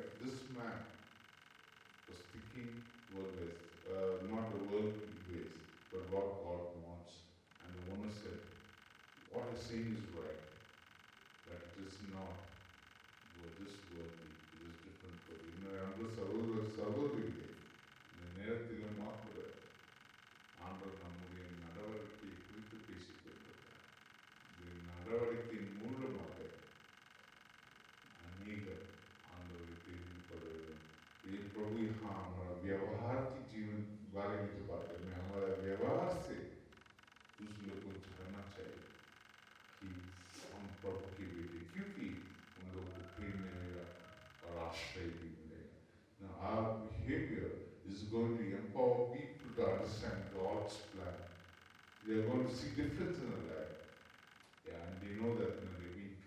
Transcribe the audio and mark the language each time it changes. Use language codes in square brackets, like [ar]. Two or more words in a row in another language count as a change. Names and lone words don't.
[en] This man was thinking worldly, not the worldly ways, but what God wants. And the owner said, what he's saying is right, but it is not this worldly, it is different for you. [ta] சகோதரிகளே, இந்த நேரத்திலும் கூட ஆண்டவர் நம்முடைய நடவடிக்கையை குறித்து பேசிக் கொண்டிருக்கிறார். இந்த நடவடிக்கையின் மூலமாக [hi] अनेक आंदोलन पर ये प्रभु यहाँ हमारा व्यवहार की जीवन बारे में जो बात करते हैं, हमारा व्यवहार से दूसरे लोगों को जानना चाहिए कि हम प्रभु के बेटे, क्योंकि उन लोगों को प्रेम मिलेगा और आश्रय भी मिलेगा. [en] Now our behavior is going to empower people to understand God's plan. They are going to see difference in their life. Yeah, and they know that when they